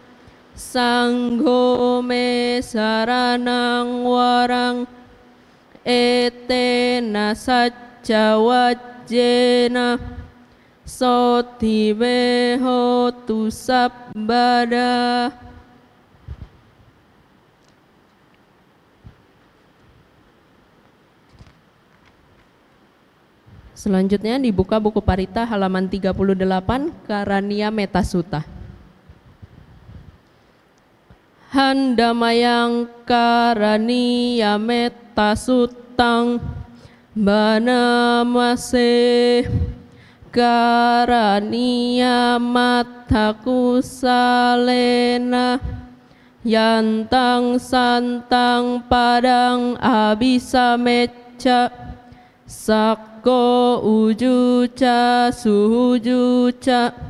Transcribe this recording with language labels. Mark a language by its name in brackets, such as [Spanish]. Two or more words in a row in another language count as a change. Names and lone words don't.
[Pali] sangho me saranang warang etena sacca wajjena sotti me hotu sabbada. [Indonesian] Selanjutnya dibuka buku Parita halaman 38, Karania Metta Sutta. [Pali] Handamayang Karania Metta Suttang Banamase Karania Matta Kusalena Yantang Santang Padang Abhisamecca Sakko ujuca suhujuca